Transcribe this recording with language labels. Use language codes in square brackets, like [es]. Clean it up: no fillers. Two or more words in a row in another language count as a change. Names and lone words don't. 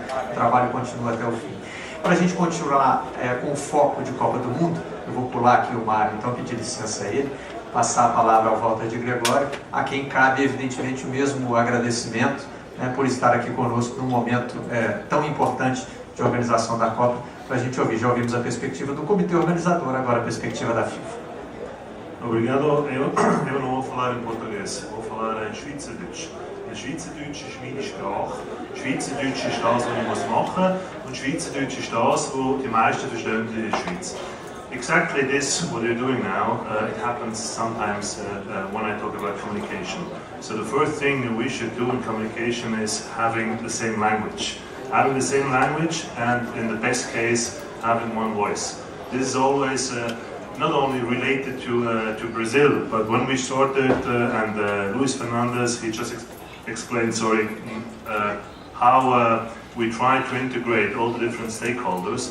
[pt] O trabalho continua até o fim. Para a gente continuar com o foco de Copa do Mundo, eu vou pular aqui o Mário, então pedir licença a ele, passar a palavra ao Walter de Gregório, a quem cabe evidentemente o mesmo agradecimento, né, por estar aqui conosco num momento tão importante de organização da Copa, para a gente ouvir. Já ouvimos a perspectiva do comitê organizador, agora a perspectiva da FIFA. Obrigado. Eu não vou falar em português, vou falar em Schweizerdeutsch. [de] Schweizerdeutsch ist meine Sprache. Schweizerdeutsch ist das, was ich machen muss. Und Schweizerdeutsch ist das, was die meisten verstehen in der Schweiz. [en] Exactly this, what you're doing now, it happens sometimes when I talk about communication. So the first thing that we should do in communication is having the same language. Having the same language and, in the best case, having one voice. This is always not only related to Brazil, but when we started, and Luis Fernandez, he just explained, how we try to integrate all the different stakeholders.